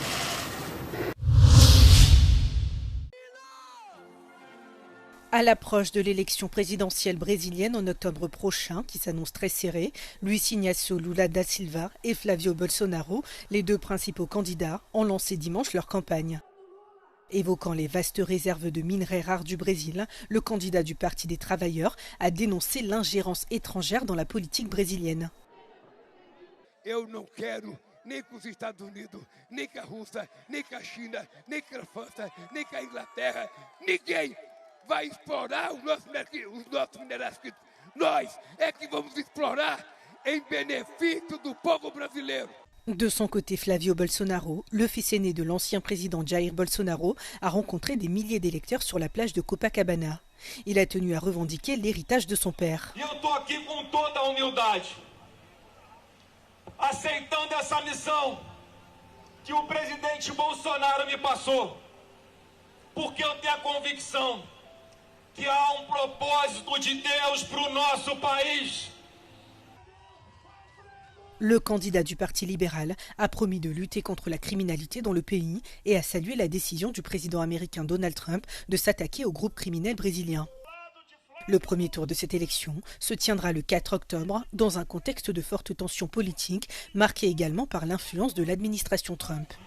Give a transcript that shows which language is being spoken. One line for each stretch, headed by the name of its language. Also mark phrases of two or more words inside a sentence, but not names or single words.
French: À l'approche de l'élection présidentielle brésilienne en octobre prochain, qui s'annonce très serrée, Luiz Inácio Lula da Silva et Flavio Bolsonaro, les deux principaux candidats, ont lancé dimanche leur campagne. Évoquant les vastes réserves de minerais rares du Brésil, le candidat du Parti des Travailleurs a dénoncé l'ingérence étrangère dans la politique brésilienne.
Portuguese: Eu não quero nem com os Estados Unidos, nem com a Rússia, nem com a China, nem com a França, nem com a Inglaterra, ninguém vai explorar os nossos minerais que nós é que vamos explorar em benefício do povo brasileiro.
French: De son côté, Flavio Bolsonaro, le fils aîné de l'ancien président Jair Bolsonaro, a rencontré des milliers d'électeurs sur la plage de Copacabana. Il a tenu à revendiquer l'héritage de son père.
Portuguese: Eu tô aqui com toda a humildade, aceitando essa missão que o presidente Bolsonaro me passou, porque eu tenho a convicção que há propósito de Deus para o nosso país.
French: Le candidat du Parti libéral a promis de lutter contre la criminalité dans le pays et a salué la décision du président américain Donald Trump de s'attaquer au groupe criminel brésilien. Le premier tour de cette élection se tiendra le 4 octobre dans un contexte de forte tension politique marqué également par l'influence de l'administration Trump.